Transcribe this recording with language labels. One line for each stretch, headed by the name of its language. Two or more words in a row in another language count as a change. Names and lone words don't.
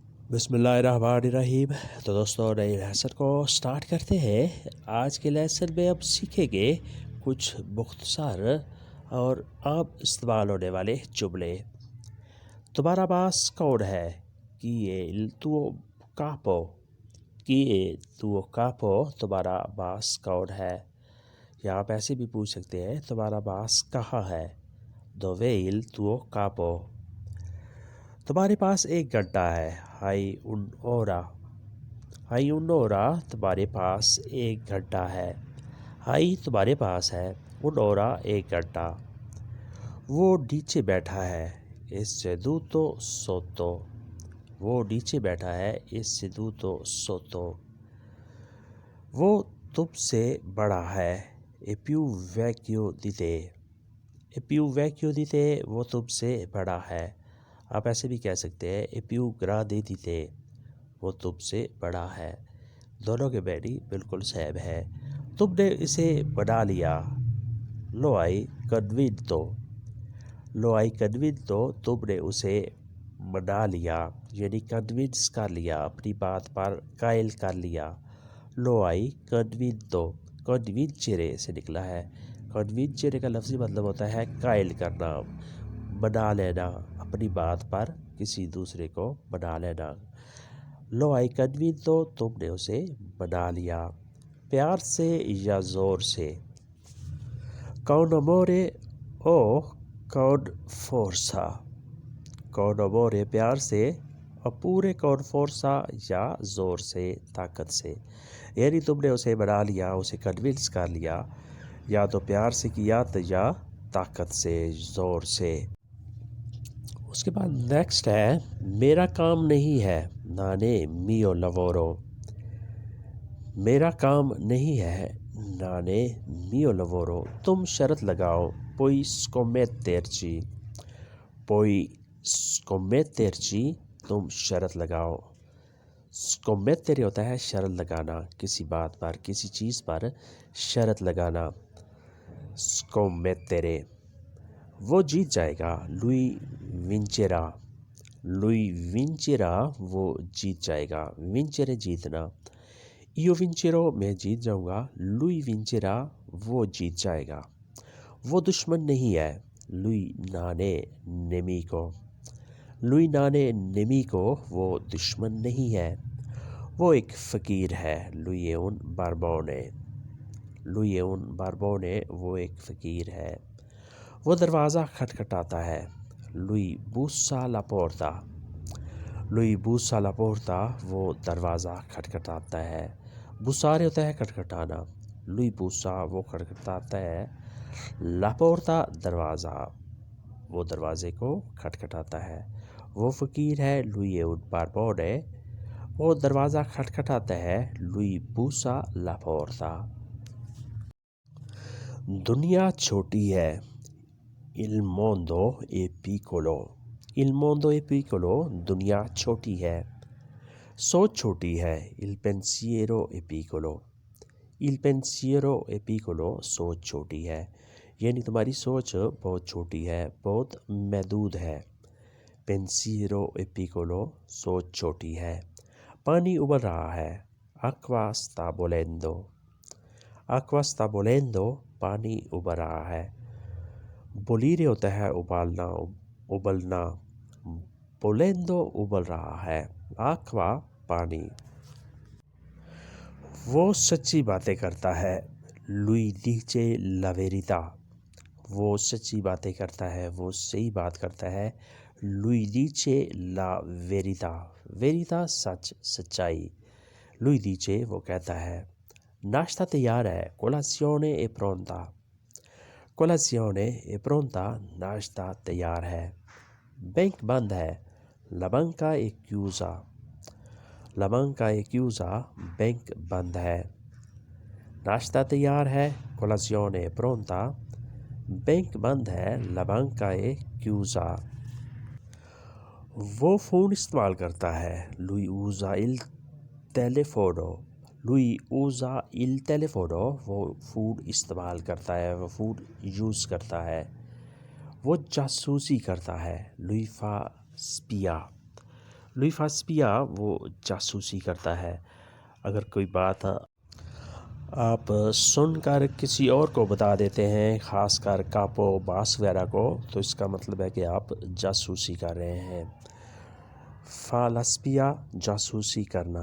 Arabic: بسم اللہ الرحمن الرحیم۔
Urdu: تو دوستوں نئے لیسن کو سٹارٹ کرتے ہیں۔ آج کے لیسن میں اب سیکھیں گے کچھ مختصر اور عام استعمال ہونے والے جملے۔ تمہارا باس کون ہے؟
Italian: Chi è il tuo capo? Chi è il tuo capo؟
Urdu: تمہارا باس کون ہے؟ یا آپ ایسے بھی پوچھ سکتے ہیں تمہارا باس کہاں ہے؟
Italian: Dov'è il tuo capo؟
Urdu: تمہارے پاس ایک گھنٹہ ہے۔
Italian: Hai un'ora؟ Hai un'ora؟
Urdu: تمہارے پاس ایک گھنٹہ ہے۔ Hai تمہارے پاس ہے، un'ora ایک گھنٹہ۔ وہ نیچے بیٹھا ہے۔
Italian: È seduto sotto؟
Urdu: وہ نیچے بیٹھا ہے۔
Italian: È seduto sotto۔
Urdu: وہ تم سے بڑا ہے۔
Italian: È più vecchio di te؟ È più vecchio di te؟
Urdu: وہ تم سے بڑا ہے۔ آپ ایسے بھی کہہ سکتے ہیں
Italian: È più grande di te؟
Urdu: وہ تم سے بڑا ہے۔ دونوں کے معنی بالکل سیم ہے۔ تم نے اسے بنا لیا۔
Italian: Lo hai convinto؟ Lo hai convinto؟
Urdu: تم نے اسے منا لیا، یعنی کنونس کر لیا، اپنی بات پر قائل کر لیا۔
Italian: Lo hai convinto؟ convincere
Urdu: سے نکلا ہے۔ convincere کا لفظی مطلب ہوتا ہے قائل کرنا، منا لینا، اپنی بات پر کسی دوسرے کو منا لینا۔
Italian: Lo hai convinto؟
Urdu: تم نے اسے منا لیا۔ پیار سے یا زور سے؟
Italian: Con amore o con forza؟ Con amore
Urdu: پیار سے،
Italian: oppure con forza
Urdu: یا زور سے، طاقت سے۔ یعنی تم نے اسے منا لیا، اسے کنونس کر لیا، یا تو پیار سے کیا یا طاقت سے، زور سے۔ اس کے بعد نیکسٹ ہے میرا کام نہیں ہے۔
Italian: Non è mio lavoro؟
Urdu: میرا کام نہیں ہے،
Italian: Non è mio lavoro۔
Urdu: تم شرط لگاؤ۔
Italian: Puoi scommetterci؟ Puoi scommetterci؟
Urdu: تم شرط لگاؤ۔ scommettere ہوتا ہے شرط لگانا، کسی بات پر، کسی چیز پر شرط لگانا۔ scommettere۔ وہ جیت جائے گا۔
Italian: Lui vincerà؟ Lui vincerà؟
Urdu: وہ جیت جائے گا۔ vincere جیتنا۔
Italian: Io vincerò؟
Urdu: میں جیت جاؤں گا۔
Italian: Lui vincerà؟
Urdu: وہ جیت جائے گا۔ وہ دشمن نہیں ہے۔
Italian: Lui non è nemico؟ Lui non è nemico؟
Urdu: وہ دشمن نہیں ہے۔ وہ ایک فقیر ہے۔
Italian: Lui è un barbone؟ Lui è un barbone؟
Urdu: وہ ایک فقیر ہے۔ وہ دروازہ کھٹکھٹاتا ہے۔
Italian: Lui bussa alla porta؟ Lui bussa alla porta؟
Urdu: وہ دروازہ کھٹکھٹاتا ہے۔ bussare ہوتا ہے کھٹکھٹانا۔
Italian: Lui bussa؟
Urdu: وہ کھٹکھٹاتا ہے۔
Italian: La porta؟
Urdu: دروازہ، وہ دروازے کو کھٹکھٹاتا ہے۔ وہ فقیر ہے۔
Italian: Lui è un barbone؟
Urdu: وہ دروازہ کھٹکھٹاتا ہے۔
Italian: Lui bussa la porta۔
Urdu: دنیا چھوٹی ہے۔
Italian: Il mondo è piccolo؟ Il mondo è piccolo؟
Urdu: دنیا چھوٹی ہے۔ سوچ چھوٹی ہے۔
Italian: Il pensiero è piccolo؟ Il pensiero è piccolo؟
Urdu: سوچ چھوٹی ہے، یعنی تمہاری سوچ بہت چھوٹی ہے، بہت محدود ہے۔
Italian: Pensiero è piccolo؟
Urdu: سوچ چھوٹی ہے۔ پانی ابل رہا ہے۔
Italian: Acqua sta bollendo؟ Acqua sta bollendo؟
Urdu: پانی ابل رہا ہے۔ bollire ہوتا ہے ابالنا، ابلنا۔ bollendo ابل رہا ہے۔ Acqua پانی۔ وہ سچی باتیں کرتا ہے۔
Italian: Lui dice la verità؟
Urdu: وہ سچی باتیں کرتا ہے، وہ صحیح بات کرتا ہے۔
Italian: Lui dice la verità؟ verità
Urdu: سچ، سچائی۔
Italian: Lui dice
Urdu: وہ کہتا ہے۔ ناشتہ تیار ہے۔
Italian: Colazione è pronta؟ Colazione è pronta؟
Urdu: ناشتہ تیار ہے۔ بینک بند ہے۔
Italian: La banca è chiusa؟ La banca è chiusa؟
Urdu: بینک بند ہے۔ ناشتہ تیار ہے۔
Italian: Colazione è pronta؟
Urdu: بینک بند ہے۔
Italian: La banca è chiusa۔
Urdu: وہ فون استعمال کرتا ہے۔
Italian: Lui usa il telefono؟ Lui usa il telefono؟
Urdu: وہ فون استعمال کرتا ہے، وہ فون یوز کرتا ہے۔ وہ جاسوسی کرتا ہے۔
Italian: Lui fa spia؟ Lui fa spia
Urdu: وہ جاسوسی کرتا ہے. اگر کوئی بات آپ سن کر کسی اور کو بتا دیتے ہیں، خاص کر کاپو باس وغیرہ کو، تو اس کا مطلب ہے کہ آپ جاسوسی کر رہے ہیں. فالسپیا جاسوسی کرنا.